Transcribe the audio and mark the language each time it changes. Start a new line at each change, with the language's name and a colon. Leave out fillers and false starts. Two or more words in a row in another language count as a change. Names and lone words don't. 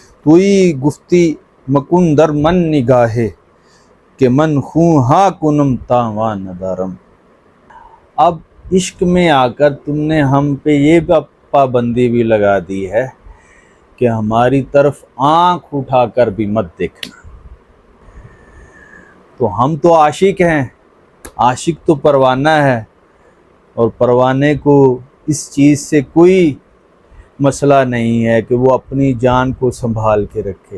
Persian: توی گفتی مکن در من نگاہے کہ من خوں ہاں کنم تاواں ندارم۔
Urdu: اب عشق میں آ کر تم نے ہم پہ یہ پابندی بھی لگا دی ہے کہ ہماری طرف آنکھ اٹھا کر بھی مت دیکھنا۔ تو ہم تو عاشق ہیں، عاشق تو پروانہ ہے، اور پروانے کو اس چیز سے کوئی مسئلہ نہیں ہے کہ وہ اپنی جان کو سنبھال کے رکھے۔